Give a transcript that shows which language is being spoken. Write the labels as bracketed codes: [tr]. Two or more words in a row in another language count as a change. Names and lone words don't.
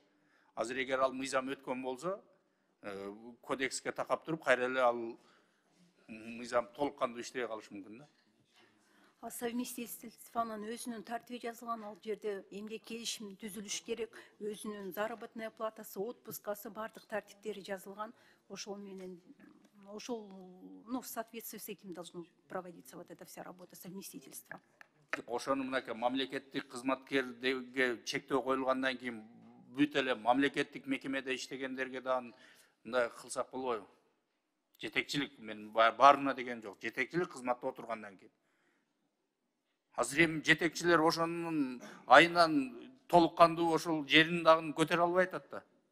[ky] Азыр эгер ал мыйзам өткөн болсо, кодекске такап туруп, кайра эле ал мыйзам толук кандуу иштебей калышы мүмкүн да. Ал совместительствонун өзүнүн тартиби жазылган, ал жерде эмгек келишим түзүлүш керек, өзүнүн заработная платасы, отпускасы, бардык тартиптери жазылган. Ошол менен ошол, [ru] в соответствии с этим должно проводиться вот эта вся работа совместительства. [ky] Ошону мынакей мамлекеттик кызматкерге чектөө коюлгандан кийин бүт эле мамлекеттик мекемеде иштегендерге дагы мындай кылсак болбойбу? Жетекчилик, мен баарына деген жок, жетекчилик кызматта отургандан кийин. Азыр эми жетекчилер ошонун айынан толук кандуу ошол жерин дагы көтөрө албай атат да.